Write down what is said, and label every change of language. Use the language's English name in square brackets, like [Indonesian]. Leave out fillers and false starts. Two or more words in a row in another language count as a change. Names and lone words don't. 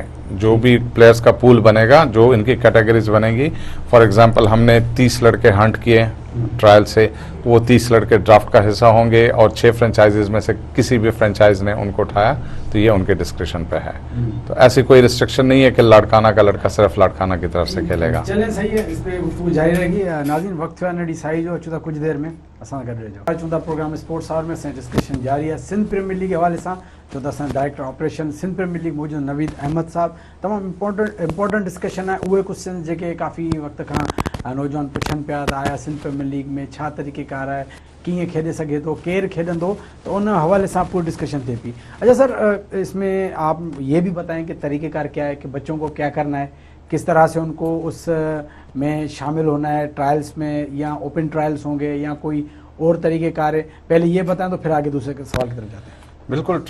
[Urdu] جو بھی پلیئرز کا پول بنے گا، جو ان کی کیٹیگریز بنے گی, [English] for example [Urdu] ہم نے 30 لڑکے ہنٹ کیے ٹرائل سے، تو وہ 30 لڑکے ڈرافٹ کا حصہ ہوں گے، اور 6 فرنچائزیز میں سے کسی بھی فرنچائز نے ان کو اٹھایا تو یہ ان کے ڈسکرپشن پے ہے. تو ایسی کوئی ریسٹرکشن نہیں ہے کہ لاڑکانہ کا لڑکا صرف لاڑکانہ کی طرف سے کھیلے گا. چلیں، صحیح ہے، اس پے گفتگو جاری رہے گی. [Sindhi] नाज़रीन, वक्त नडी साई जो चुदा कुछ देर में असां गॾु रहिजो। चुदा प्रोग्राम स्पोर्ट्स आवर में असां डिस्कशन जारी है सिंध प्रीमियर लीग के हवाले सां। जो असां [English] director operation [Sindhi] सिंध प्रीमियर लीग मौजूद नवीद अहमद साहब, तमामु [English] important discussion [Sindhi] है। उहे कुछ सिंध जेके काफ़ी वक्त खां नौजवान पुछनि पिया त आया सिंध प्रीमियर लीग में छा तरीक़ेकार आहे, कीअं खेॾे सघे थो, केरु खेॾंदो, तो उन हवाले से पूरी डिस्कशन थे पी। [Urdu] اچھا سر، اس میں آپ یہ بھی بتائیں کہ طریقہ کار کیا ہے، کہ بچوں کو کیا کرنا ہے، کس طرح سے ان کو اس میں شامل ہونا ہے، ٹرائلز میں یا [English] open trials [Urdu] ہوں گے یا کوئی اور طریقہ کار ہے، پہلے یہ بتائیں تو پھر آگے دوسرے سوال کی طرف جاتے ہیں.